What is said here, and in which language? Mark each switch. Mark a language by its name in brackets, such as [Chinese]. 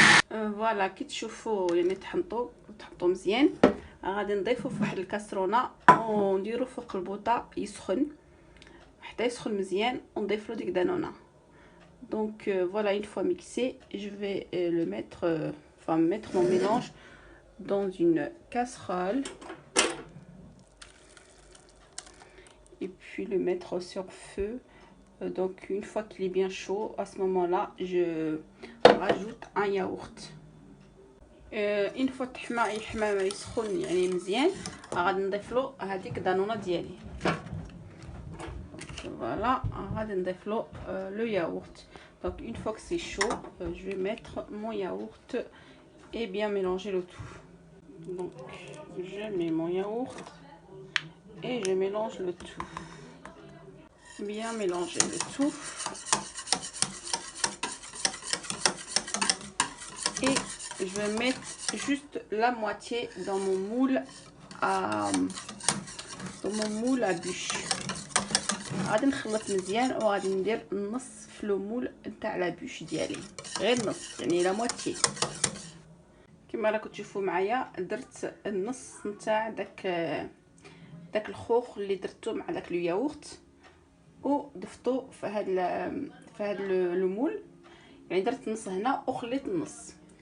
[Arabic] فوالا كي تشوفوا يعني تحطوا مزيان. غادي نضيفو في واحد الكاسرونه ونديرو فوق البوطه يسخن حتى يسخن مزيان ونضيف له ديك دانونه. دونك فوالا [French] une fois mixé, je vais le mettre mettre mon mélange dans une casserole et puis le mettre sur feu. Donc une fois qu'il est bien chaud, à ce moment-là je rajoute un yaourt. une fois [Arabic] يحمى يسخن يعني مزيان غادي نضيف له هذيك دانونه ديالي. Voilà, غادي نضيف له [French] le yaourt. Donc une fois que c'est chaud, je vais mettre mon yaourt et bien mélanger le tout. Donc je mets mon yaourt et je mélange le tout. Bien mélanger le tout. Et je vais mettre juste la moitié dans mon moule à bûche. [Arabic] غادي نخلط مزيان وغادي ندير النص في المول نتاع لابوش ديالي، غير النص يعني لا موتي. كما راكم تشوفوا معايا درت النص نتاع داك الخوخ اللي درتو مع داك لو ياغورت وضفتو في هاد المول، يعني درت النص هنا وخليت النص.